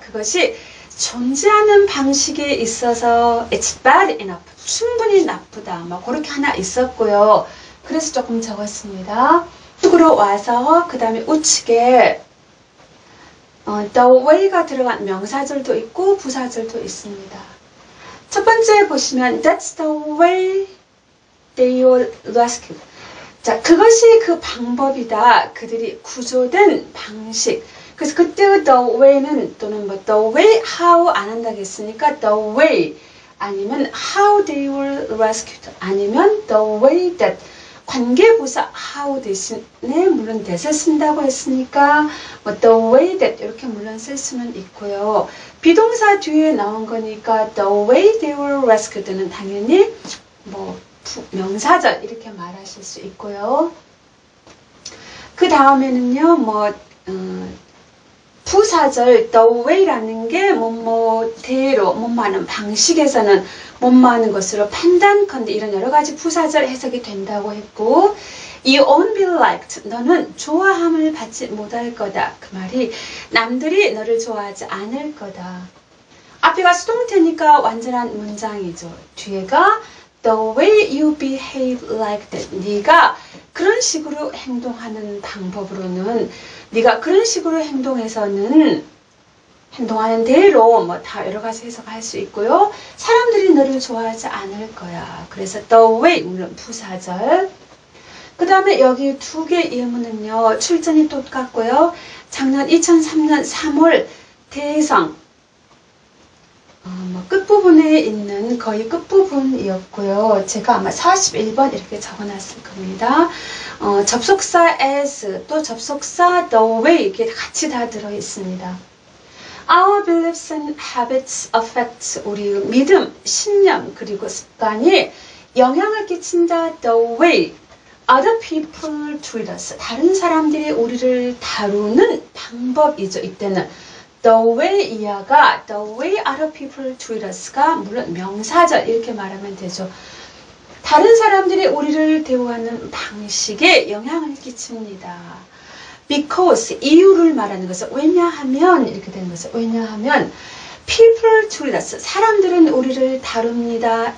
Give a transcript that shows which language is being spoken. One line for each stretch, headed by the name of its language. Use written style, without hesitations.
Korean: 그것이 존재하는 방식에 있어서
English: It's bad enough.
Korean: 충분히 나쁘다. 뭐 그렇게 하나 있었고요. 그래서 조금 적었습니다. 쪽으로 와서 그 다음에 우측에 the way가 들어간 명사절도 있고 부사절도 있습니다. 첫 번째 보시면
English: That's the way they were rescued.
Korean: 자, 그것이 그 방법이다. 그들이 구조된 방식. 그래서 그때 the way는 또는 뭐
English: the way how
Korean: 안 한다고 했으니까 the way 아니면
English: how they were rescued
Korean: 아니면
English: the way that
Korean: 관계부사 how 대신에 물론 that을 쓴다고 했으니까 뭐
English: the way that
Korean: 이렇게 물론 쓸 수는 있고요. 비동사 뒤에 나온 거니까
English: the way they were rescued
Korean: 는 당연히 뭐 명사절 이렇게 말하실 수 있고요. 그 다음에는요, 뭐 부사절 the way라는 게 뭐뭐대로 뭐뭐하는 방식에서는 뭐뭐하는 것으로 판단컨대 이런 여러 가지 부사절 해석이 된다고 했고,
English: You won't be liked.
Korean: 너는 좋아함을 받지 못할 거다. 그 말이 남들이 너를 좋아하지 않을 거다. 앞에가 수동태니까 완전한 문장이죠. 뒤에가
English: The way you behave like that.
Korean: 네가 그런 식으로 행동하는 방법으로는 네가 그런 식으로 행동해서는 행동하는 대로 뭐 다 여러 가지 해석할 수 있고요. 사람들이 너를 좋아하지 않을 거야. 그래서 the way 물론 부사절. 그 다음에 여기 두 개 예문은요. 출전이 똑같고요. 작년 2003년 3월 대성 끝부분에 있는 거의 끝부분이었고요. 제가 아마 41번 이렇게 적어놨을 겁니다. 접속사 as 또 접속사 the way 이게 같이 다 들어있습니다.
English: Our beliefs and habits affect
Korean: 우리 믿음, 신념 그리고 습관이 영향을 끼친다.
English: The way other people treat us
Korean: 다른 사람들이 우리를 다루는 방법이죠. 이때는 The way 이하가
English: The way other people treat us
Korean: 가 물론 명사절 이렇게 말하면 되죠. 다른 사람들이 우리를 대우하는 방식에 영향을 끼칩니다. Because 이유를 말하는 것은 왜냐하면 이렇게 되는 것은 왜냐하면
English: people treat us
Korean: 사람들은 우리를 다룹니다.